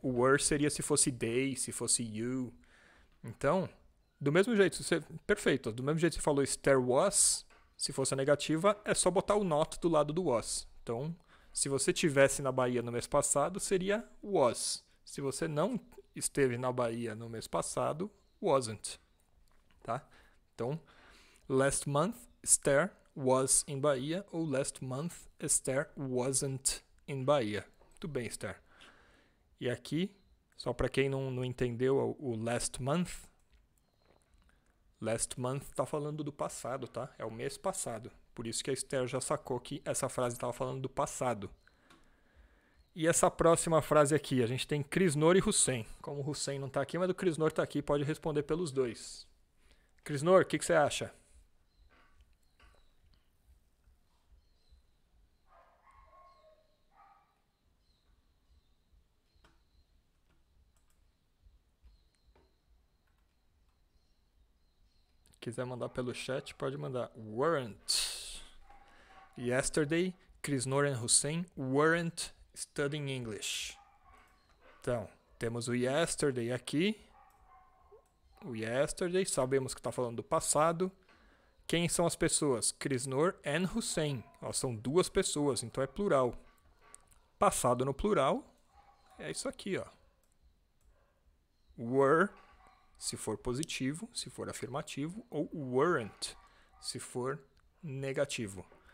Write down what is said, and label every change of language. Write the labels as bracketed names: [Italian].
[Portuguese] O were seria se fosse they, se fosse you. Então, do mesmo jeito, perfeito. Do mesmo jeito que você falou Esther was, se fosse a negativa, é só botar o not do lado do was. Então, se você tivesse na Bahia no mês passado, seria was. Se você não esteve na Bahia no mês passado, wasn't. Tá? [English] Então, last month, Esther was in Bahia, ou last month, Esther wasn't in Bahia. [Portuguese] Muito bem, Esther. E aqui, só para quem não entendeu o last month está falando do passado, tá? É o mês passado. Por isso que a Esther já sacou que essa frase estava falando do passado. E essa próxima frase aqui, a gente tem Krisnor e Hussein. Como o Hussein não está aqui, mas o Krisnor está aqui, pode responder pelos dois. Krisnor, o que você acha? Quiser mandar pelo chat, pode mandar. [English] Weren't. Yesterday, Krisnor and Hussein weren't studying English. [Portuguese] Então, temos o yesterday aqui. O yesterday, sabemos que está falando do passado. Quem são as pessoas? Krisnor and Hussein. Ó, são duas pessoas, então é plural. Passado no plural é isso aqui, ó. Were, se for positivo, se for afirmativo, ou weren't, se for negativo.